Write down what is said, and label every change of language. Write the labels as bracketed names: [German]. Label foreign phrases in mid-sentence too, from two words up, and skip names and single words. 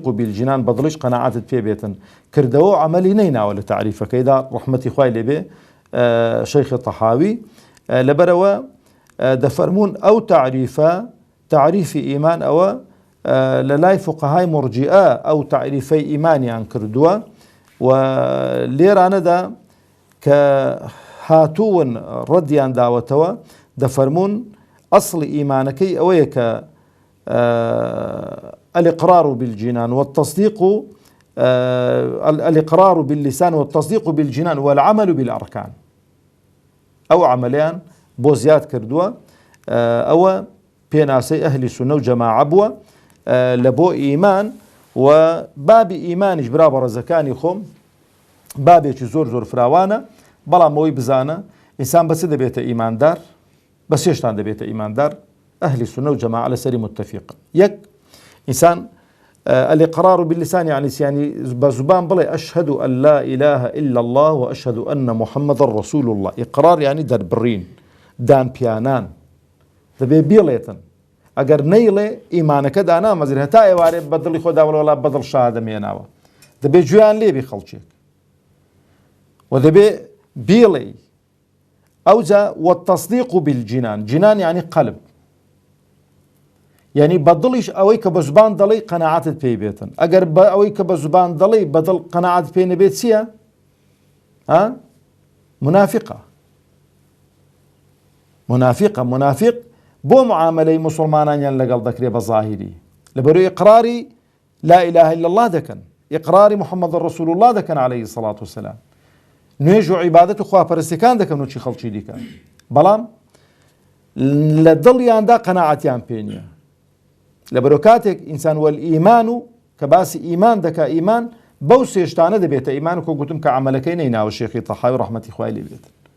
[Central Kurdish] بالجنان بەدڵیش قەناعەتت پێ بێتن کردەوە عەمەلی نەیناوە لە تعریفەکەیدا ڕەحمەتی خوای لێبێ شەیخی تەحاوی لەبەرەوە دەفەرمون ئەو تعریفە تعریفی ئیمان ئەوە لە لای فوقەهای مرجئە ئەو تعریفەی ئیمانیان کردووە و لێرانەدا کە هاتوون ڕەدیان داوەتەوە دەفەرمون ئەسڵی ئیمانەکەی ئەوەیە کە [Arabic] الإقرار بالجنان والتصديق الإقرار باللسان والتصديق بالجنان والعمل بالأركان أو [Central Kurdish] عمليان بۆ زیاد کردووە ئەوە پێناسەی ئەهلی سونە و جەماعە بووە لە بۆ ئیمان و بابی ئیمانیش برا بەڕێزەکانی خۆم بابێکی زۆر زۆر فراوانە بەڵام ئەوەی بزانە ئینسان بەچ دەبێتە ئیماندار بە سێشتان دەبێتە ئیماندار ئەهلی سونە و جەماعە لەسەری متفقن یەک ئینسان [Arabic] الإقرار باللسان يعني [Central Kurdish] بزبان بڵێ [Arabic] أشهد أن لا إله إلا الله وأشهد أن محمد رسول الله إقرار يعني [Central Kurdish] دەربڕین دان پیانان دەبێ بیڵێتن ئەگەر نەیڵێ ئیمانەکە دانامەزرێ هەتا ئێوارێ بەدڵی خۆدا وەڵا بەدڵ شادەمێناوە دەبێ گوێیان لێبی خەڵکێک و دەبێ بیڵێ ئەوجا [Arabic] والتصديق بالجنان جنان يعني قلب [Central Kurdish] يعني بەدڵیش ئەوەی کە بە زوبان دەڵێ قەناعەتت پێی بێتن ئەگەر بە ئەوەی کە بە زوبان دەڵێ بەدڵ قەناعەت پێی نەبێت چییە؟ منافق بۆ معاملەی مسلمانانیان لەگەڵ دەکرێ بە ظاهری لەبەرەوەی ئیقراری [Arabic] لا إله إلا الله [Central Kurdish] دەکەن ئیقراری محەممەد [Arabic] رسول الله [Central Kurdish] دەکەن [Arabic] عەلەیهی سەڵات وسەلام [Central Kurdish] نوێژ و عیبادەت و خواپەرستیەکان دەکەن و چی خەڵکی دیکە بەڵام لە دڵیاندا قەناعەتیان پێ نییە لەبەرەوە کاتێک ئینسان والئیمان و کە باسی ئیمان دەکا ئیمان بەو سێشتانە دەبێتە ئیمان و کە گوتم کە عەمەلەکەی نەیناوە شێخی تەحاوی ڕەحمەتی خوای لێ بێت